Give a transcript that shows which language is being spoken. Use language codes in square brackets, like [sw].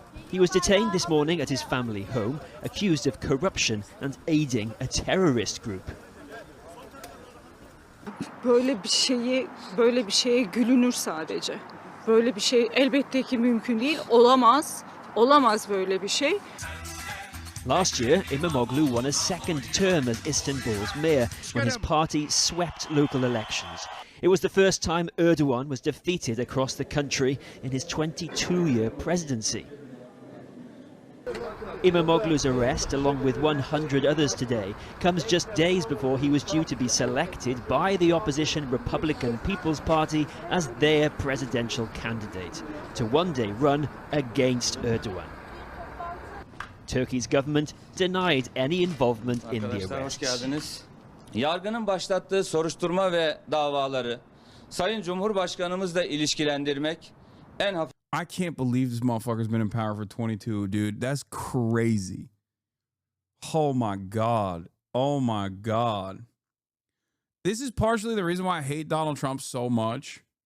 [en] He was detained this morning at his family home, accused of corruption and aiding a terrorist group. [tr] Böyle bir şeye gülünür sadece. Böyle bir şey elbette ki mümkün değil, olamaz böyle bir şey. [en] Last year, Imamoglu won a second term as Istanbul's mayor when his party swept local elections. It was the first time Erdogan was defeated across the country in his 22-year presidency. Imamoglu's arrest, along with 100 others today, comes just days before he was due to be selected by the opposition Republican People's Party as their presidential candidate, to one day run against Erdogan. Turkey's government denied any involvement in the arrests. [tr] Yargının başlattığı soruşturma ve davaları Sayın Cumhurbaşkanımızla ilişkilendirmek en hafif. [en] I can't believe this motherfucker's been in power for 22, dude. That's crazy. Oh my God. Oh my God. This is partially the reason why I hate Donald Trump so much.